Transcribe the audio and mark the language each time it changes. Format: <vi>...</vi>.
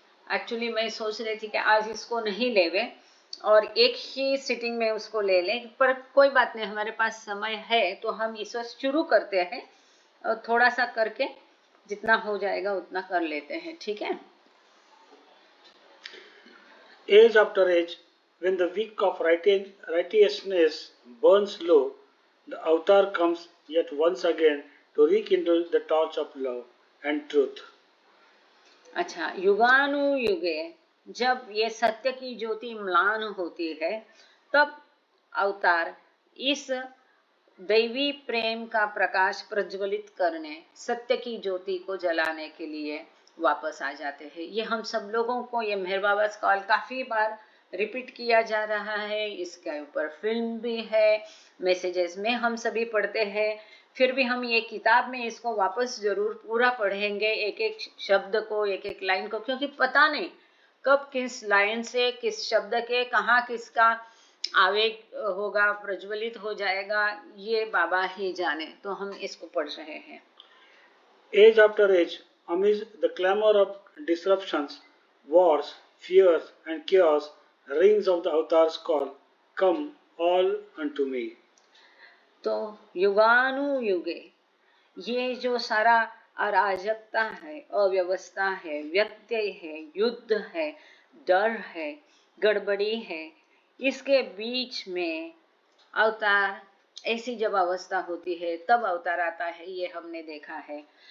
<hi>Actually मैं सोच रही थी कि आज इसको नहीं लेवे और एक ही सिटिंग में उसको ले लें, पर कोई बात नहीं, हमारे पास समय है तो हम इस वक्त शुरू करते हैं, और थोड़ा सा करके जितना हो जाएगा उतना कर लेते हैं, ठीक है।</hi> <en>Age after age, when the wick of righteousness burns low, the avatar comes yet once again to rekindle the torch of love and truth.</en> <hi>अच्छा, युगानुयुगे जब ये सत्य की ज्योति म्लान होती है, तब अवतार इस दैवी प्रेम का प्रकाश प्रज्वलित करने, सत्य की ज्योति को जलाने के लिए वापस आ जाते हैं। ये हम सब लोगों को, ये मेहर बाबा कॉल काफी बार रिपीट किया जा रहा है। इसके ऊपर फिल्म भी है, मैसेजेस में हम सभी पढ़ते हैं। फिर भी हम ये किताब में इसको वापस जरूर पूरा पढ़ेंगे, एक एक शब्द को, एक एक लाइन को, क्योंकि पता नहीं कब किस लाइन से, किस शब्द के कहाँ किसका आवेग होगा, प्रज्वलित हो जाएगा, ये बाबा ही जाने। तो हम इसको पढ़ रहे हैं।</hi> <en>Age after age, amidst the clamor of disruptions, wars, fears, and chaos, rings of the Avatar's call, come all unto me.</en> <hi>तो युगानुयुगे ये जो सारा अराजकता है, अव्यवस्था है, व्यत्यय है, युद्ध है, डर है, गड़बड़ी है, इसके बीच में अवतार, ऐसी जब अवस्था होती है तब अवतार आता है, ये हमने देखा है।</hi>